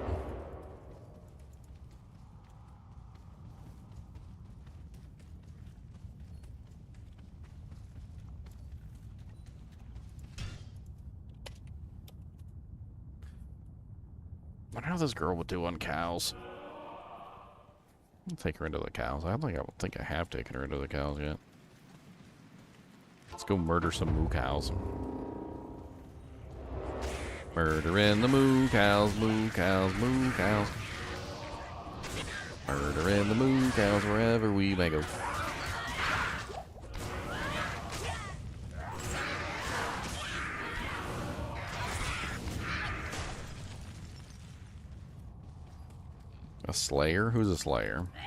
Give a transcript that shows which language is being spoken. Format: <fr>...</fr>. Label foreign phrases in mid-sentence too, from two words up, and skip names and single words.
<en>I wonder how this girl would do on cows. I'll take her into the cows. I don't think I have taken her into the cows yet. Let's go murder some moo cows. Murdering the moo cows, moo cows, moo cows. Murdering the moo cows wherever we may go. A slayer? Who's a slayer?</en>